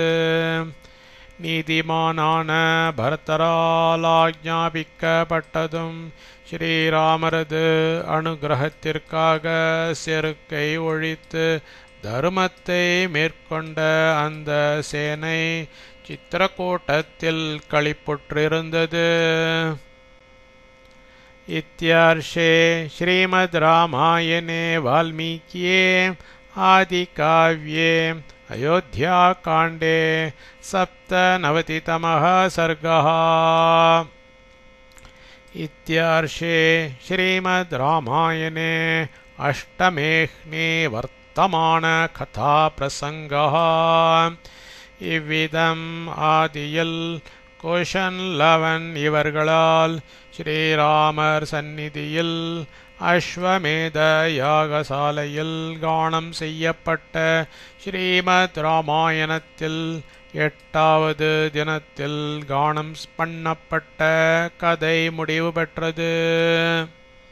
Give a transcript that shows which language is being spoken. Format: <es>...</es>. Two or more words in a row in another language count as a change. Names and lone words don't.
<ta>நீதிமானான பரதரால் ஆக்ஞாபிக்கப்பட்டதும் ஸ்ரீராமரது அனுகிரகத்திற்காக செருக்கை ஒழித்து தர்மத்தை மேற்கொண்ட அந்த சேனை சித்திரக்கூட்டத்தில் களிப்புற்றிருந்தது.</ta> <sa>इत्यार्षे श्रीमद् रामायणे वाल्मीकीये आदिकाव्ये अयोध्याकाण्डे 97तमः सर्गः. इत्यर्षे श्रीमद् रामायणे अष्टमेह्ने वर्तमानकथाप्रसङ्गः.</sa> <ta>இவ்விதம் ஆதியில் கோஷன்லவன் இவர்களால் ஸ்ரீராமர் சந்நிதியில் அஸ்வமேத யாகசாலையில் கானம் செய்யப்பட்ட ஸ்ரீமத் ராமாயணத்தில் 8வது தினத்தில் கானம் பண்ணப்பட்ட கதை முடிவு பெற்றது.</ta>